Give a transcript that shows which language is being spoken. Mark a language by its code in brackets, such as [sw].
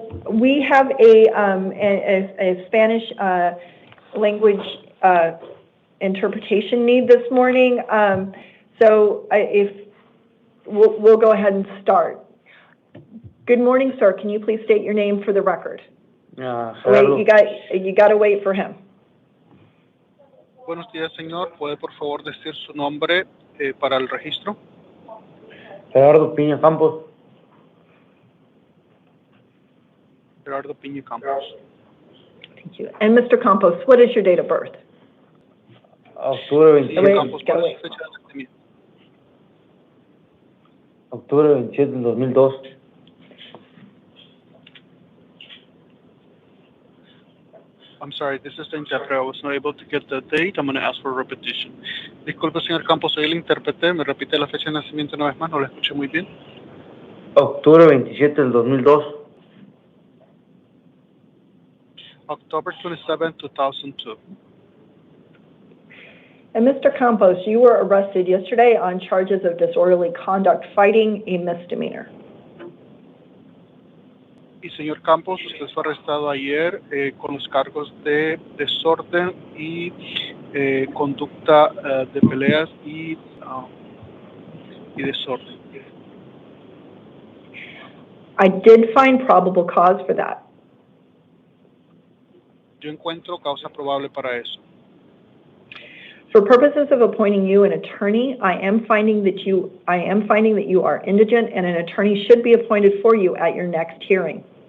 [en] We have a Spanish language interpretation need this morning. So if we'll go ahead and start. Good morning, sir. Can you please state your name for the record? Wait, you got to wait for him. [es] Buenos días, señor. ¿Puede por favor decir su nombre para el registro? Gerardo Piña Campos. Gerardo Piña Campos. [en] Thank you. And Mr. Campos, what is your date of birth? [es] Octubre 27. Campos, ¿cuál es su fecha de nacimiento? Octubre 27 del 2002. [en] I'm sorry, this is the interpreter. I was not able to get the date. I'm going to ask for a repetition. [es] Disculpe, señor Campos, soy el intérprete. ¿Me repite la fecha de nacimiento una vez más? No la escuché muy bien. Octubre 27 del 2002. [en] October 27, 2002. And Mr. Campos, you were arrested yesterday on charges of disorderly conduct, fighting a misdemeanor. [es] Y señor Campos, usted fue arrestado ayer con los cargos de desorden y conducta de peleas y desorden. [en] I did find probable cause for that. [es] Yo encuentro causa probable para eso. [en] For purposes of appointing you an attorney, I am finding that you are indigent, and an attorney should be appointed for you at your next hearing.